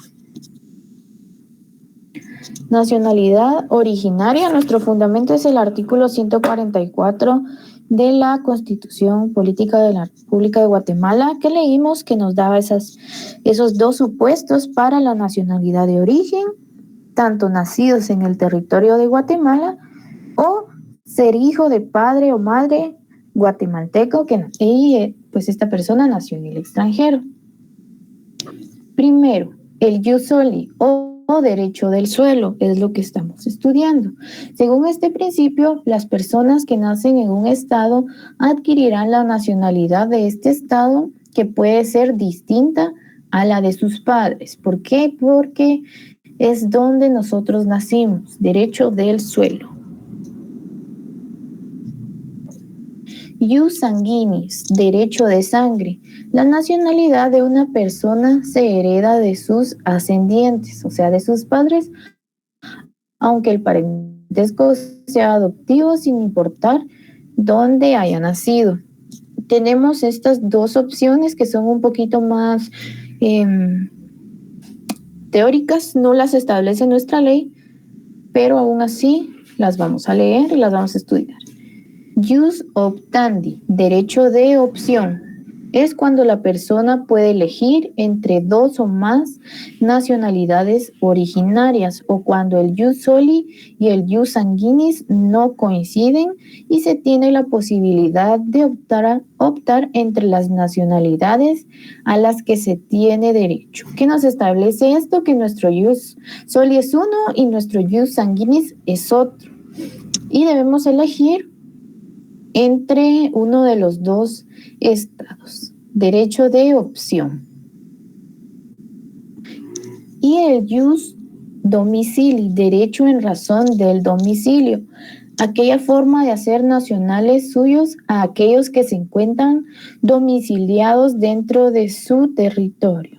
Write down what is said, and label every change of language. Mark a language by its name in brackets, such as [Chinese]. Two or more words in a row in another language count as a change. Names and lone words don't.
[Spanish] Nacionalidad originaria, nuestro fundamento es el artículo 144 de la Constitución Política de la República de Guatemala, que leímos, que nos daba esos dos supuestos para la nacionalidad de origen, tanto nacidos en el territorio de Guatemala o ser hijo de padre o madre guatemalteco y pues esta persona nació en el extranjero. Primero, el [Latin] jus soli [Spanish] o derecho del suelo es lo que estamos estudiando. Según este principio, las personas que nacen en un estado adquirirán la nacionalidad de este estado, que puede ser distinta a la de sus padres. ¿Por qué? Porque es donde nosotros nacimos, derecho del suelo. [Latin] Ius sanguinis, [Spanish] derecho de sangre. La nacionalidad de una persona se hereda de sus ascendientes, o sea, de sus padres, aunque el parentesco sea adoptivo sin importar dónde haya nacido. Tenemos estas dos opciones que son un poquito más teóricas, no las establece nuestra ley, pero aún así las vamos a leer y las vamos a estudiar. [Latin] Jus optandi, [Spanish] derecho de opción, es cuando la persona puede elegir entre dos o más nacionalidades originarias o cuando el [Latin] jus soli [Spanish] y el [Latin] jus sanguinis [Spanish] no coinciden y se tiene la posibilidad de optar entre las nacionalidades a las que se tiene derecho. ¿Qué nos establece esto? Que nuestro [Latin] jus soli [Spanish] es uno y nuestro [Latin] jus sanguinis [Spanish] es otro. Y debemos elegir entre uno de los dos estados, derecho de opción. Y el [Latin] jus domicili, [Spanish] derecho en razón del domicilio, aquella forma de hacer nacionales suyos a aquellos que se encuentran domiciliados dentro de su territorio.